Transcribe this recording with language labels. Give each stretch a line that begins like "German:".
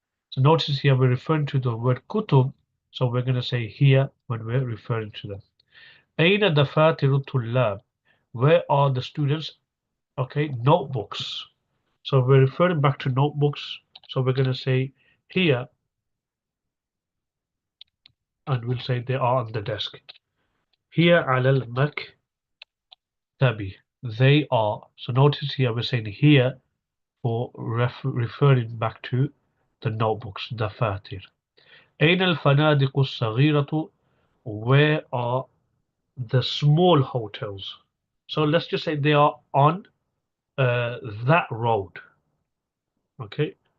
English: So notice here we're referring to the word kutub, so we're gonna say here when we're referring to them.
Arabic: أين دفاتر الطلاب?
English: Where are the students? Okay, notebooks. So we're referring back to notebooks. So we're gonna say here, and we'll say they are on the desk.
Arabic: Here على المكتب.
English: They are. So notice here we're saying here for referring back to the notebooks, دفاتر.
Arabic: أين الفنادق الصغيرة?
English: Where are the small hotels? So let's just say they are on that road. Okay.